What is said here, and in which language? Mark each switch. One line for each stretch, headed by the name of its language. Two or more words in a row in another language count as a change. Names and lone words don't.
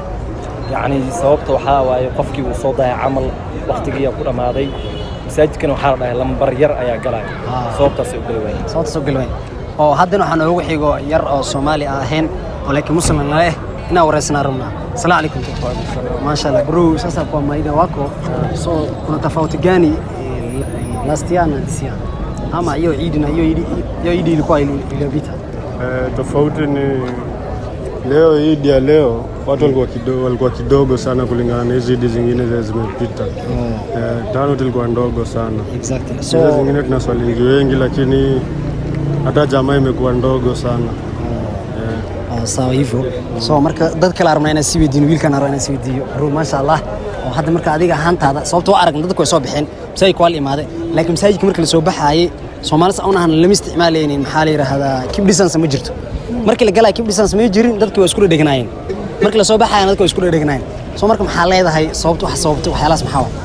Somali: yacni sababta waxaa waaye qofkii uu soo dayay camal waqtigiiyaa ku dhammaaday masaajidkana waxaa la dhahay lambar yar ayaa galaya sababtaasay u geli waayeen sababtaas u geli waay oo haddana waxaan oogu xigo yar oo Soomaali ah ahayn oo laakiin muslim leh inaa wareysnaa rabnaa
Arabic: السلام عليكم ما شاء الله
Swahili: bro sasa kwa maida wako so kuna tofauti gani
English: last year
Swahili: na
English: this year
Swahili: ama hiyo Eid ilikuwa iliyopita Tofauti ni leo Eid ya leo watu walikuwa kidogo sana kulingana na hizi Eid zingine zimepita. Tano tulikuwa ndogo sana.
English: Exactly.
Swahili: So zingine tunaswali wengi lakini hata jamaa imekuwa ndogo sana. sawa hivyo
Somali: so marka dad kala armay inay si weydiin wiilkan armay si weydiiyo bro
Arabic: ما شاء الله
Somali: oo hadda marka adiga ahaantaada sababtoo aragna dadku way soo bixin masaajidka waa la imaaday laakiin masaajidka marka la soo baxaayay Soomaalida aan ahan lama isticmaalaynin maxaa la yiraahdaa
English: keep distance
Somali: ma jirto marka la galay
English: keep distance
Somali: ma jirin dadku way isku dheganaayeen marka la soo baxaayay dadku way isku dheganaayeen soo marka maxaa leedahay sababtu waxyaalaas maxaa